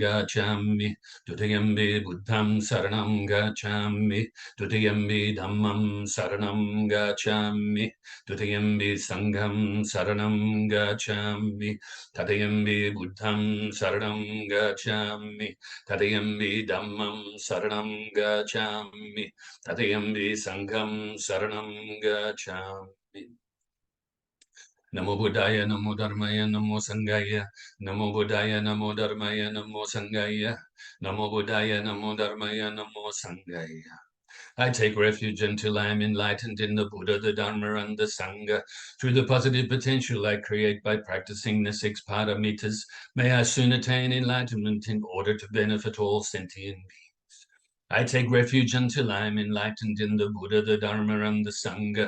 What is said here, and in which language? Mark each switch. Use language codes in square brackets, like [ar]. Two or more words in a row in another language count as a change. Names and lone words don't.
[pi] gacchami, dutiyambi buddham saranam gacchami, dutiyambi dhammam saranam gacchami, dutiyambi sangham saranam gacchami, tatayambi buddham saranam gacchami, tatayambi dhammam saranam gacchami, tatayambi sangham saranam gacchami. [sa] Namo Buddhaya, Namo Dharmaya, Namo Sanghaya, Namo Buddhaya, Namo Dharmaya, Namo Sanghaya, Namo Buddhaya, Namo Dharmaya, Namo Sanghaya. [en] I take refuge until I am enlightened in the Buddha, the Dharma, and the Sangha. Through the positive potential I create by practicing the six paramitas, may I soon attain enlightenment in order to benefit all sentient beings. I take refuge until I am enlightened in the Buddha, the Dharma, and the Sangha.